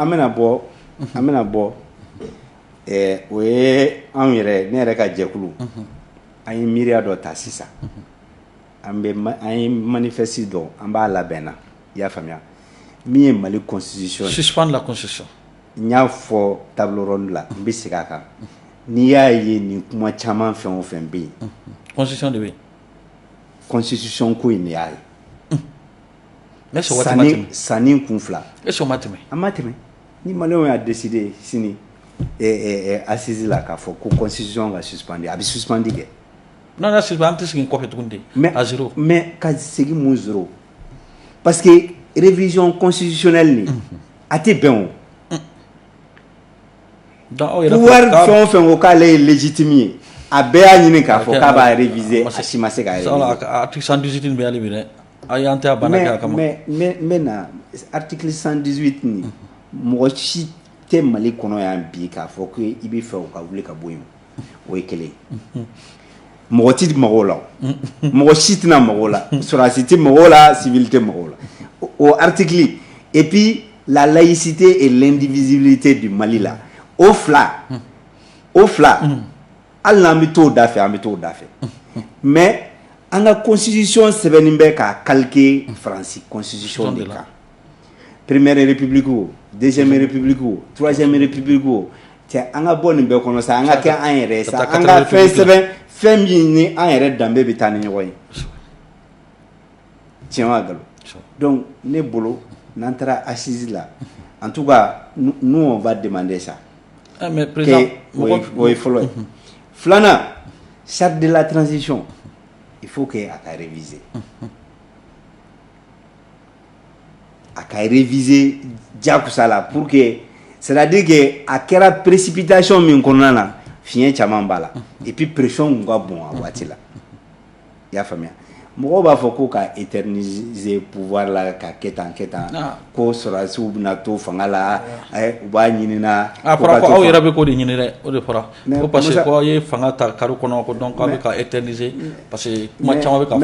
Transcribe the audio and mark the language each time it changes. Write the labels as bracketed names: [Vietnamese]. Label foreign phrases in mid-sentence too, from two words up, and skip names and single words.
[Bambara] an bɛna bɔ o ye anw yɛrɛ ne yɛrɛ ka jɛkulu an ye miiriya dɔ ta sisan an ye manifeste dɔ an b'a labɛn na i y'a faamuya min ye Mali constitution [French] suspendre la constitution [Bambara] n y'a fɔ [French] table ronde [Bambara] la n bɛ segin a kan n'i y'a ye nin kuma caman fɛn o fɛn bɛ yen constitution de bɛ yen constitution ko in de y'a ye sanni kun fila [French] est-ce que [Bambara] o ma tɛmɛ a ma tɛmɛ ni maliyɛnw y'a décidé sini assise la k'a fɔ ko constitution ka suspendre a bɛ suspendre kɛ non n'a suspendre an tɛ segin kɔfɛ tuguni de [French] à zéro [Bambara] mais ka segin mun zéro [French] parce que révision constitutionnelle [Bambara] nin a tɛ bɛn o pouvoir fɛn o fɛn ko k'ale ye légitime ye a bɛɛ y'a ɲini k'a fɔ k'a b'a réviser a si ma se k'a réviser article 118 bɛ hali bi dɛ a y'an tɛ a banna kɛ a kama mais n bɛ na article 118 nin mɔgɔ si tɛ Mali kɔnɔ yan bi k'a fɔ ko i bɛ fɛ o ka wuli ka bɔ yen o ye kelen mɔgɔ ti mɔgɔw la mɔgɔ si tɛna mɔgɔw la sɔrɔdasi tɛ mɔgɔw la civil tɛ mɔgɔw la o article [French] et puis la laïcité et l'indivisibilité du Mali là [Bambara] o fila hali n'an bɛ t'o da fɛ an bɛ t'o da fɛ mais an ka constitution sɛbɛnnen bɛ k'a calquer Faransi constitution de kan [French] première république [Bambara] o [French] deuxième république [Bambara] o [French] troisième république [Bambara] o cɛ an ka bɔ nin bɛɛ kɔnɔ sa an ka kɛ an yɛrɛ sa an ka fɛn sɛbɛn fɛn min ni an yɛrɛ danbe bɛ taa ni ɲɔgɔn ye tiɲɛ wa nkalon donc ne bolo n'an taara assise la [French] en tout cas nous on va demander ça mais président [Bambara] o ye fɔlɔ ye filanan [French] charte de la transition il faut que [Bambara] a ka réviser a ka réviser jakusa la [French] pour que c'est-à-dire que [Bambara] a kɛra précipitation min kɔnɔna na fiɲɛ caman b'a la [French] et puis pression [Bambara] kun ka bon a waati la i y'a faamuya mɔgɔw b'a fɔ ko ka [French] éterniser pouvoir [Bambara] la ka kɛ tan ko sɔrɔdasiw bɛna to fanga la u b'a ɲinina fɔra ko aw yɛrɛ bɛ k'o de ɲini dɛ o de fɔra ko [French] parce que [Bambara] ko aw ye fanga ta kari kɔnɔ ko donc aw bɛ ka éterniser [French] parce que [Bambara] kuma caman bɛ ka fɔ